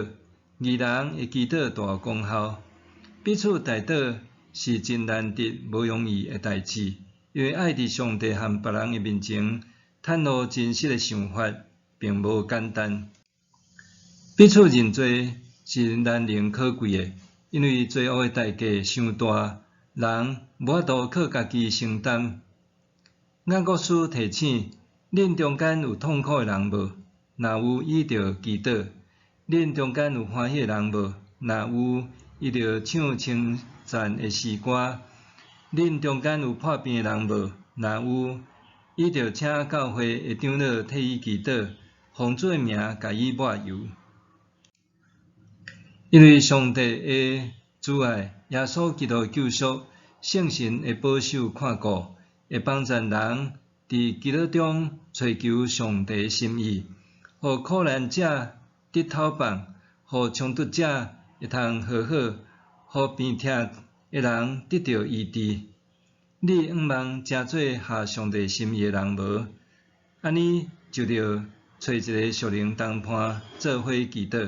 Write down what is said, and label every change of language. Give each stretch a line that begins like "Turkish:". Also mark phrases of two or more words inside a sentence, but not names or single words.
Min Nan Chinese: 义人会祈祷大功效，彼此代祷是真难得、无容易的代志，因为爱伫上帝和别人的面前袒露真实的想法，并无简单。彼此认罪是难能可贵的，因为罪恶的代价伤大，人无法度靠家己承担。雅各书提醒恁中间有痛苦的人无？若有，伊着祈祷。恁中间有欢喜的人无？若有，伊着唱称赞的诗歌。恁中间有破病的人无？若有，伊着请教会的长老替伊祈祷，奉主的名甲伊抹油。因为上帝的主爱、耶稣基督的救赎、圣神的保守看顾，会帮助人伫基督中追求上帝的心意，互苦难者得透放，互冲突者会通和好，互病痛的人得到医治。你毋茫诚做合上帝心意的人无？安尼就着找一个属灵同伴做伙祈祷。